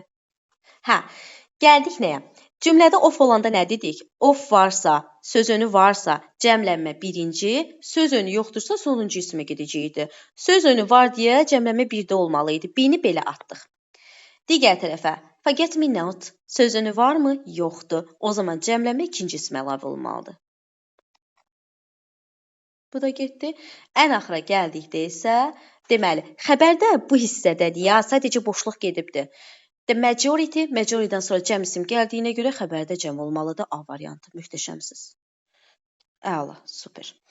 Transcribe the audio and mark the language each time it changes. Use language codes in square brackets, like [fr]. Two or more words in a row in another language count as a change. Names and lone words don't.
[az] Hə, gəldik nəyə? Cümlədə of olanda nə dedik? Of varsa, söz önü varsa, cəmlənmə birinci, söz önü yoxdursa sonuncu ismə gedəcəkdir. Söz önü var deyə cəmlənmə birdə olmalı idi. B-ni belə atdıq. Digər tərəfə, [en] forget me not, [az] söz önü varmı? Yoxdur. O zaman cəmlənmə ikinci ismə əlavə olmalıdır. Bu da getdi. Ən axıra gəldikdə isə, deməli, xəbərdə bu hissədədir ya, sadəcə boşluq gedibdir. [en] The majority, [az] majoritydən sonra cəm isim gəldiyinə görə xəbərdə cəm olmalıdır. A variantı, möhtəşəmsiz. Əla, super.